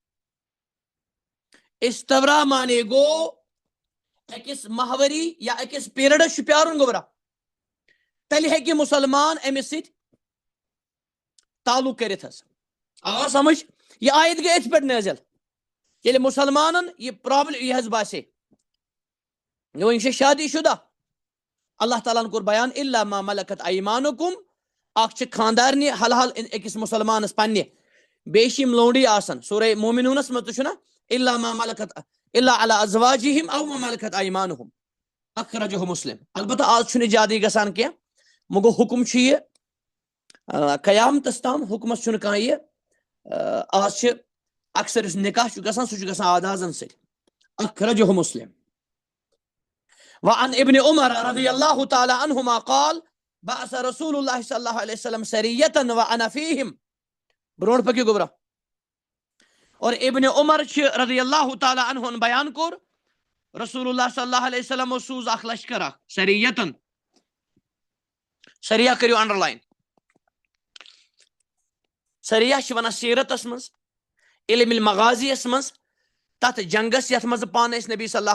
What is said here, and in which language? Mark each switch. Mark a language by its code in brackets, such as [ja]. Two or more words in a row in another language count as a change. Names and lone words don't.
[ks] استبرا مانے گوٚو أکِس ماہوٲری یا أکِس پیٖرڈس چھُ پیارُن گوٚبرا تیٚلہِ ہیٚکہِ مُسلمان أمِس سۭتۍ تعلق کٔرِتھ حظ آو سمجھ یہِ آیت گٔے أتھۍ پٮ۪ٹھ نٲزِل ییٚلہِ مُسلمانن یہِ پرابلم یہِ حظ باسے یہِ چھِ شادی شُدہ اللہ تعالیٰ ہن کوٚر بیان [ar] الا ما ملکت ایمانکم [ks] اکھ چھِ خاندارنہِ حلحال أکِس مُسلمانس پننہِ بیٚیہِ چھِ یِم لونڈی آسان سورہ مومنونس منٛز تہِ چھُنہ [ar] الا ما ملکت الا علی ازواجہم او ما ملکت ایمانہم اخرجہ مسلم [ks] البتہ آز چھُنہٕ زیادٕ یہِ گژھان کینٛہہ وۄنۍ گوٚو حُکم چھُ یہِ قیامتس تام حُکمس چھُنہٕ کانٛہہ یہِ آز چھِ اکثر یُس نکاح چھُ گژھان سُہ چھُ گژھان آدازن سۭتۍ [ar] اخرجہ مسلم وعن ابن عمر رضی اللہ تعالی عنہما قال بعث رسول اللہ صلی اللہ علیہ وسلم سریۃ وانا فیہم [ks] برونٛٹھ پٔکِو گوٚبرا اور ابن عمر چھِ رضی اللہ تعالیٰ عنہن بیان کوٚر رسول اللہ صلی اللہ علیہ وسلمو سوٗز اکھ لشکر اکھ سریتن سریہ کٔرِو انڈر لایِن سریہ چھِ ونان سیرتس منٛز علم المغازیَس منٛز تتھ جنگس یتھ منٛز پانہٕ ٲسۍ نبی صلی اللہ